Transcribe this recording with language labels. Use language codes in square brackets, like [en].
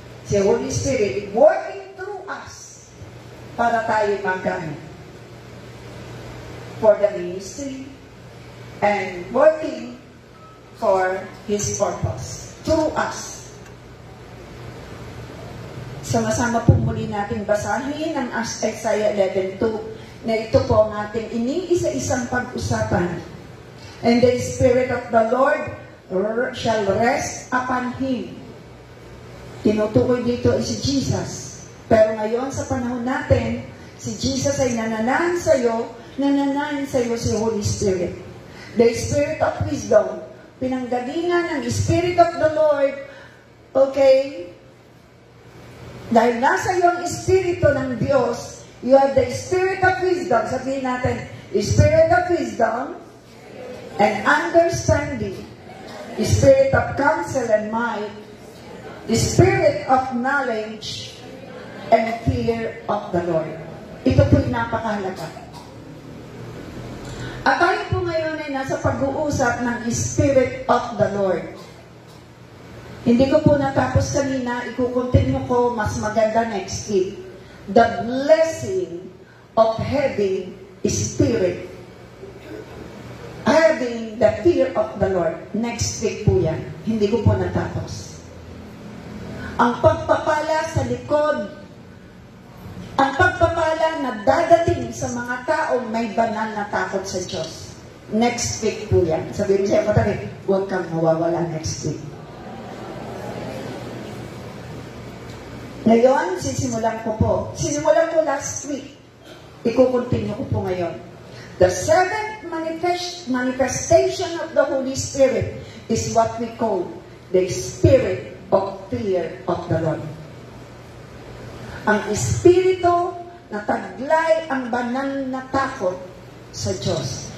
[en] Si Holy Spirit working through us [tl] para tayo magamit [en] for the ministry and working for His purpose through us. [tl] Sama-sama po muli natin basahin ang Isaiah 11:2 na ito po ang ating iniisa-isang pag-usapan. [en] And the Spirit of the Lord shall rest upon Him. [tl] Tinutukoy dito ay si Jesus. Pero ngayon sa panahon natin, si Jesus ay nananan sa iyo si Holy Spirit. [en] The Spirit of wisdom, [tl] pinanggalingan ng [en] Spirit of the Lord, okay? [tl] Dahil nasa iyo ang Espiritu ng Diyos, [en] you have the Spirit of wisdom. [tl] Sabihin natin, [en] Spirit of wisdom and understanding, the Spirit of counsel and might, the Spirit of knowledge and fear of the Lord. [tl] Ito po'y napakahalaga. At tayo po ngayon ay nasa pag-uusap ng Spirit of the Lord. Hindi ko po natapos kanina, ikukontinue ko mas maganda [en] next week. The blessing of having Spirit. Having the fear of the Lord. Next week [tl] po yan. Hindi ko po natapos. Ang pagpapala sa likod, ang pagpapala na dadating sa mga taong may banal na takot sa Diyos. [en] Next week [tl] po yan. Sabihin siya, patari, huwag kang mawawala [en] next week. [tl] Ngayon, sisimulan ko last week. Ikukontinue ko po ngayon. [en] The seventh manifestation of the Holy Spirit is what we call the Spirit of fear of the Lord. [tl] Ang Espiritu na taglay ang banal na takot sa Diyos.